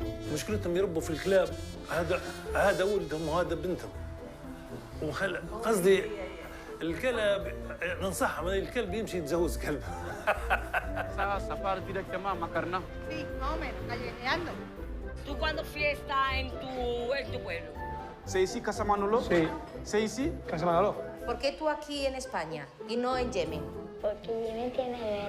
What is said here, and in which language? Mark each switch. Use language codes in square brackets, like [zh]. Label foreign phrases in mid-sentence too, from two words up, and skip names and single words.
[ar] مشكلتهم يربوا في الكلاب. هذا ولدهم وهذا بنتهم. قصدي الكلب ننصحهم، الكلب يمشي يتجوز كلب. [es] Sí, más o menos, callejeando. ¿Tú cuándo fiesta en tu pueblo? Seisi Casa Manolo. Sí. Seisi Casa Manolo. ¿Por qué tú aquí en España y no en Yemen? Porque Yemen tiene guerra.